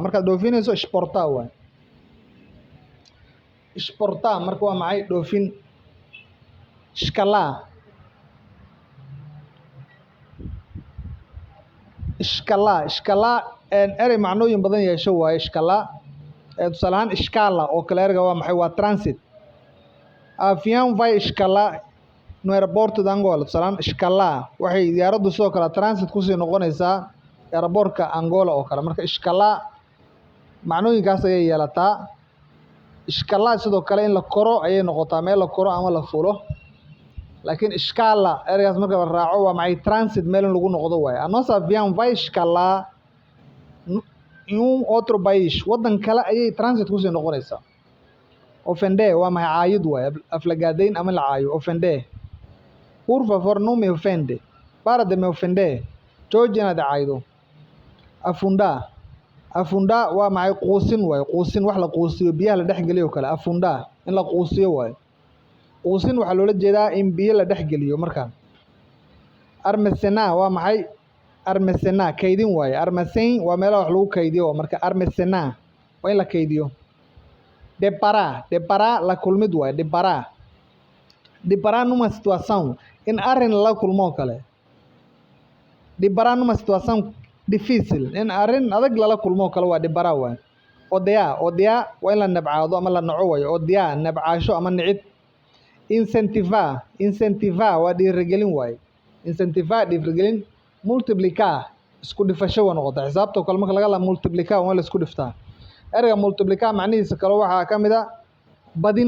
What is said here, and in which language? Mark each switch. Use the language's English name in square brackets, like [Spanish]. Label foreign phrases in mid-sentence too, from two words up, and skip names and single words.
[Somali] markaad dhoofinayso exportar waaye. exportar marka waa maxay? dhoofin. escalar escalar escalar erey macnooyin badan yeesho waaye. escalar tusaale ahaan escala oo kale ereyga waa maxay? waa transit. [Portuguese] avião vai escalar no aeroporto de Angola. [Somali] tusaale ahaan escalar waxay diyaaraddu sidoo kale transit kusii noqonaysaa aeroportka Angola oo kale. marka escalar macnooyinkaas ayay yeelataa. escalar sidoo kale in la koro ayay noqotaa. meel la koro ama la fulo. laakiin escala ereygaas marka la raaco waa maxay? transit meel in lagu noqdo waaye. [Portuguese] a nossa avião vai escalar outro país. [Somali] waddan kale ayay transit kusii noqonaysaa. ofender waa maxay? caayid waaye. aflagaadayn ama la caayo. [Portuguese] ofender. por favor não me ofende. para de me ofender. [Somali] jooji inaad caaydo. afundar afundar waa maxay? quusin waaye. quusin wax la quusiyo biyaha la dhex geliyo kale. afundar in la quusiyo waaye. quusin waxaa loola jeedaa in biyo la dhex geliyo. markaan armesena waa maxay? armesena kaydin waaye. armesen waa meelaha wax lagu kaydiyo. marka armesena waa in la kaydiyo. deparar deparar la kulmid waaye. [Portuguese] deparar deparar numa situação [Somali] in arrin la kulmo kale. [Portuguese] deparar numa situação difícil [Somali] in arrin adag lala kulmo kale waa deparar waaye. odeya odeya waa in la nabcaado ama la naco waaye. odeya nabcaasho ama nicid incentivar waa dhiirigelin waaye. Incentivar dhiirigelin. Multiplicar isku dhifasho waa noqota. Xisaabta kale marka laga hadlayo multiplicar waa la isku dhiftaa. Ereyga multiplicar macnihiisa kale waxaa ka mid ah badin.